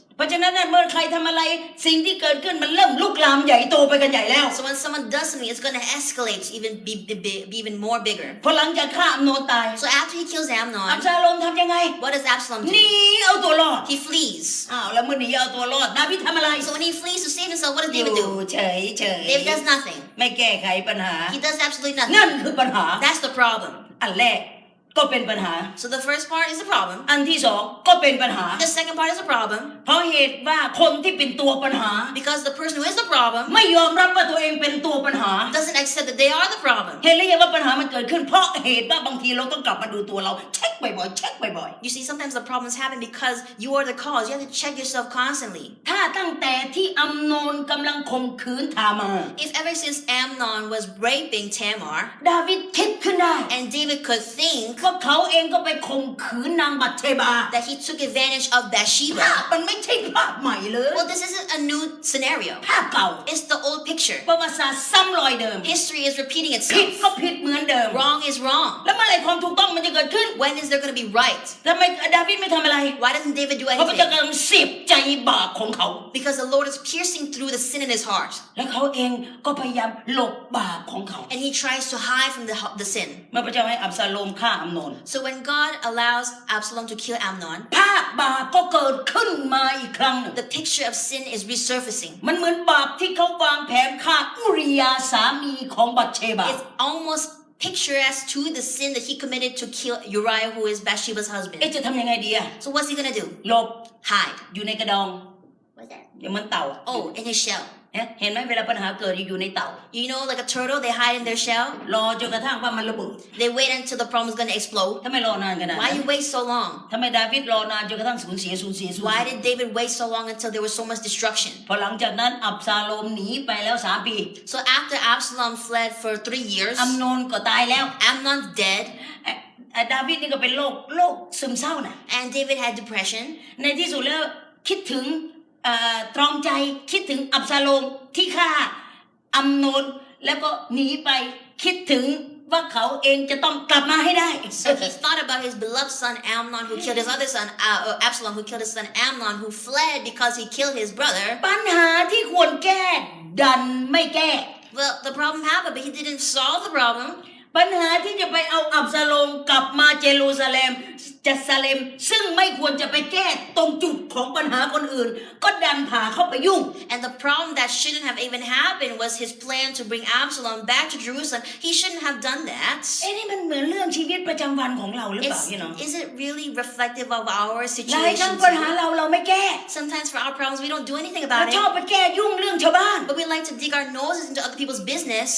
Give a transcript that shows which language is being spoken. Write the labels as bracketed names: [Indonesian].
[Thai] เพราะฉะนั้นเมื่อใครทำอะไรสิ่งที่เกิดขึ้นมันเริ่มลุกลามใหญ่โตไปกันใหญ่แล้ว [English] So when someone does something, it's going to escalate to be even more bigger. [Thai] พอหลังจากฆ่าอัมโนนตาย [English] So after he kills [Thai] อับ [English] Amnon, [Thai] ซาโลมทำยังไง [English] what does Absalom ห do? [Thai] นีเอาตัวรอด [English] He flees. [Thai] อ้าวแล้วเมื่อหนีเอาตัวรอดดาวิดทำอะไร [English] So when he flees to save himself, what does [Thai] อยู่ [English] David do? [Thai] เฉย [English] David does nothing. [Thai] ไม่แก้ไขปัญหา [English] He does absolutely [Thai] นั่น [English] nothing. [Thai] คือปัญหา [English] That's the problem. [Thai] อันแรกก็เป็นปัญหา [English] So the first part is a problem. [Thai] อันที่สองก็เป็นปัญหา [English] The second part is a problem [Thai] เพราะเหตุว่าคนที่เป็นตัวปัญหา [English] because the person who is the problem [Thai] ไม่ยอมรับว่าตัวเองเป็นตัวปัญหา [English] doesn't accept that they are the problem. [Thai] เห็นหรือยังว่าปัญหามันเกิดขึ้นเพราะเหตุว่าบางทีเราต้องกลับมาดูตัวเราเช็คบ่อยๆเช็คบ่อย [English] You see, sometimes the problems happen because you are the cause. You have to check yourself constantly. [Thai] ๆถ้าตั้งแต่ที่อัมโนนกำลังข่มขืนทามา [English] If ever since Amnon was raping Tamar [Thai] ดาวิดคิดขึ้นได้ [English] and David could think [Thai] ว่าเขาเองก็ไปข่มขืนนางบัตเชบา [English] that he took advantage of [Thai] ภาพ [English] Bathsheba, [Thai] มันไม่ใช่ภาพใหม่เลย [English] well, this isn't a new scenario. [Thai] ภาพเก่า [English] It's the old picture. [Thai] ประวัติศาสตร์ซ้ำรอยเดิม [English] History is repeating [Thai] ผิด [English] itself. [Thai] ก็ผิดเหมือนเดิม [English] Wrong is wrong. [Thai] แล้วเมื่อไหร่ความถูกต้องมันจะเกิดขึ้น [English] When is there going to be right? [Thai] ทำไมดาวิดไม่ทำอะไร [English] Why doesn't David do [Thai] เพราะพระเจ้า [English] anything? [Thai] กำลังเสียบใจบาปของเขา [English] Because the Lord is piercing through the sin in his heart. [Thai] และเขาเองก็พยายามหลบบาปของเขา [English] And he tries to hide from the sin. [Thai] เมื่อพระเจ้าให้อับซาโลมฆ่าอัมโนน [English] So when God allows Absalom to kill Amnon, [Thai] ภาพบาปก็เกิดขึ้นมาอีกครั้งหนึ่ง [English] the picture of sin is resurfacing. [Thai] มันเหมือนบาปที่เขาวางแผนฆ่าอุริยาสามีของบัตเชบา [English] It's almost picturesque to the sin that he committed to kill Uriah, who is Bathsheba's เอ๊ะ husband. [Thai] จะทำยังไงดีอะ [English] So what's he gonna do? [Thai] หลบ [English] Hide. [Thai] อยู่ในกระดอง [English] What's that? [Thai] อย่างเหมันเต่า [English] Oh, in his shell. [Thai] เห็นไหมเวลาปัญหาเกิดอยู่ในเต่า [English] You know, like a turtle, they hide in their shell. [Thai] รอจนกระทั่งว่ามันระเบิด [English] They wait until the problem is gonna explode. [Thai] ทำไมรอนานขนาด [English] Why [Thai] นั้น [English] you wait so long? [Thai] ทำไมดาวิดรอนานจนกระทั่งสูญเสีย [English] Why did David wait so long until there was so much destruction? [Thai] พอหลังจากนั้นอับซาโลมหนีไปแล้ว3 ปี [English] So after Absalom fled for 3 years, [Thai] อัมโนนก็ตายแล้ว [English] Amnon's dead, [Thai] ดาวิดนี่ก็เป็นโรคซึมเศร้านะ [English] and David had depression. [Thai] ในที่สุดแล้วคิดถึงตรองใจคิดถึงอับซาโลมที่ฆ่าอัมโนนแล้วก็หนีไปคิดถึงว่าเขาเองจะต้องกลับมาให้ได้ [English] So he thought about his beloved son Amnon, who killed his other son, Absalom, who killed his son Amnon, who fled because he killed his brother. [Thai] ปัญหาที่ควรแก้ดันไม่แก้ [English] Well, the problem happened, but he didn't solve the problem. [Thai] ปัญหาที่จะไปเอาอับซาโลมกลับมาเยรูซาเล็มซึ่งไม่ควรจะไปแก้ตรงจุดของปัญหาคนอื่นก็ดันพาเข้าไปยุ่ง [English] And the problem that shouldn't have even happened was his plan to bring Absalom back to Jerusalem. He shouldn't have done that. [Thai] นี่มันเหมือนเรื่องชีวิตประจำวันของเราหรือเปล่าพี่น้อง [English] Is it really reflective of our [Thai] หลายครั้ง [English] situation? [Thai] ปัญหาเราไม่แก้ [English] Sometimes for our problems we don't do anything [Thai] เรา [English] about [Thai] ชอบ [English] it, [Thai] ไปแก้ยุ่งเรื่องชาวบ้าน [English] but we like to dig our noses into other people's business.